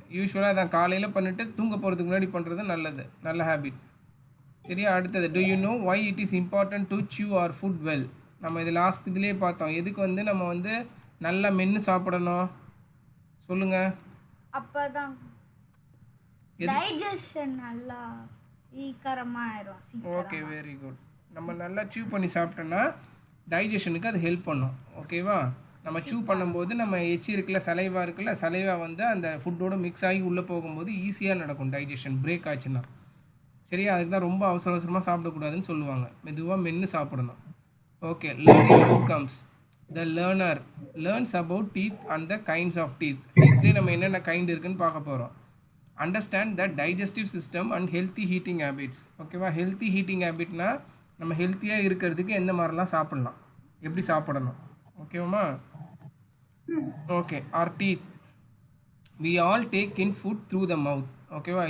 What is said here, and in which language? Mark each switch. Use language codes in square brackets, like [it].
[ta] யூஸ்வலாக அதான் காலையில் பண்ணிவிட்டு தூங்க போகிறதுக்கு முன்னாடி பண்ணுறது நல்லது, நல்ல ஹேபிட். சரியா? [en] அடுத்தது, do you know why it is important to chew our food well? [ta] நம்ம இது லாஸ்ட் இதுலேயே பார்த்தோம். எதுக்கு வந்து நம்ம வந்து நல்லா மென்று சாப்பிடணும் சொல்லுங்கள். அப்பதான் டைஜஷன் நல்லா ஈக்கரமா ஆயிடும். Okay, very good. நம்ம நல்லா சூ பண்ணி சாப்பிட்டோம்னா டைஜஷனுக்கு அது ஹெல்ப் பண்ணும். ஓகேவா? நம்ம சூ பண்ணும்போது நம்ம எச்சி இருக்குல்ல, சலைவா இருக்குல்ல, சலைவா வந்து அந்த ஃபுட்டோட மிக்ஸ் ஆகி உள்ளே போகும்போது ஈஸியாக நடக்கும் டைஜஷன். பிரேக் ஆச்சுன்னா சரியா? அதுக்கு தான் ரொம்ப அவசரமாக சாப்பிடக்கூடாதுன்னு சொல்லுவாங்க. மெதுவாக மென்று சாப்பிடணும். Okay, [en] Learning outcomes. The learner learns about teeth and the kinds of teeth. [ta] டீத்லேயே நம்ம என்னென்ன கைண்ட் இருக்குன்னு பார்க்க போகிறோம். [en] Understand the digestive system and healthy eating habits. [ta] ஓகேவா? ஹெல்த்தி ஹீட்டிங் ஹேபிட்னா நம்ம ஹெல்த்தியாக இருக்கிறதுக்கு எந்த மாதிரிலாம் சாப்பிட்லாம், எப்படி சாப்பிடணும். ஓகேவாம்மா? [en] Okay, our teeth we all take in food through the mouth. ஓகேவா?